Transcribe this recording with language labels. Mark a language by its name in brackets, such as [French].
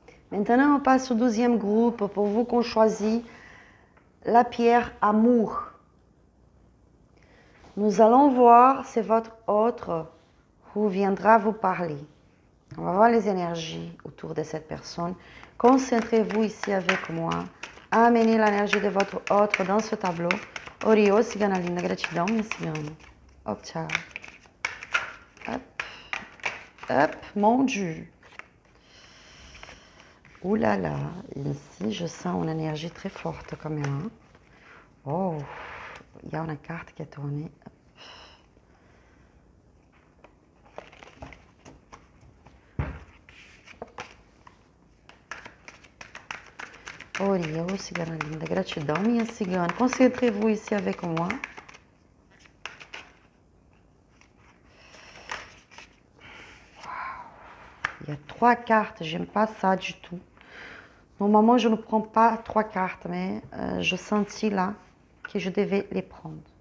[French] Maintenant, on passe au deuxième groupe pour vous qu'on choisit la pierre amour. Nous allons voir si votre autre viendra vous parler. On va voir les énergies autour de cette personne. Concentrez-vous ici avec moi. Amenez l'énergie de votre autre dans ce tableau. [Portuguese] Oriô, cigana linda, gratidão, minha cigana. [French] Hop, tchau. Hop, hop, mon Dieu. Ouh là là, ici je sens une énergie très forte quand même. Hein? Oh, il y a une carte qui est tournée. [Portuguese] Oriô, cigana linda, gratidão, minha cigana. [French] Concentrez-vous ici avec moi. Il y a 3 cartes, j'aime pas ça du tout. Normalement, je ne prends pas 3 cartes, mais je sentis là que je devais les prendre.